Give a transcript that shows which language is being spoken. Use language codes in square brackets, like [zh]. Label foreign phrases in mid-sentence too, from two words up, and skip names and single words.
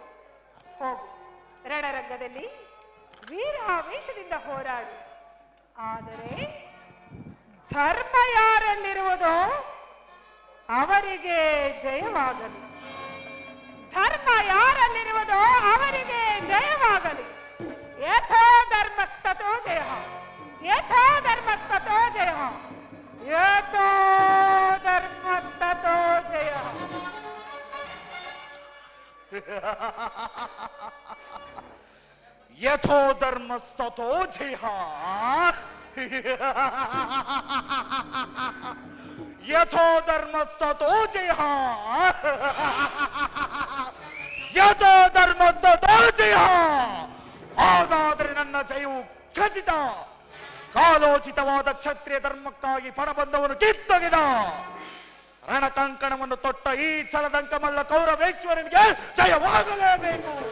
[kn] ಹೋಗು, ರಣರಂಗದಲ್ಲಿ ವೀರಾವೇಶದಿಂದ ಹೋರಾಡು. ಆದರೆ ಧರ್ಮ ಯಾರಲ್ಲಿರುವುದೋ ಅವರಿಗೆ ಜಯವಾಗಲಿ. ಧರ್ಮ ಯಾರಲ್ಲಿರುವುದೋ ಅವರಿಗೆ ಜಯವಾಗಲಿ. [sa] ಯಥೋ ಧರ್ಮಸ್ತತೋ ಜಯ, ಯಥೋ ಧರ್ಮಸ್ತತೋ ಜಯ, ಯಥೋ ಧರ್ಮಸ್ತತೋ ಜಯ. ಯಥೋ ಧರ್ಮಸ್ತತೋ ಜಯ, ಯಥೋ ಧರ್ಮಸ್ತತೋ ಜಯ, ಯಥೋ ಧರ್ಮಸ್ತತೋ ಜಯ. [kn] ಹಾಗಾದರೆ ನನ್ನ ಜಯವು ಖಚಿತ. ಕಾಲೋಚಿತವಾದ ಕ್ಷತ್ರಿಯ ಧರ್ಮಕ್ಕಾಗಿ ಪಣ ಬಂದವನು ಕಿತ್ತೊಗೆದ. ರಣಕಂಕಣವನ್ನು ತೊಟ್ಟ ಈ ಛಲದಂಕಮಲ್ಲ ಕೌರವೇಶ್ವರನಿಗೆ ಜಯವಾಗಲೇಬೇಕು.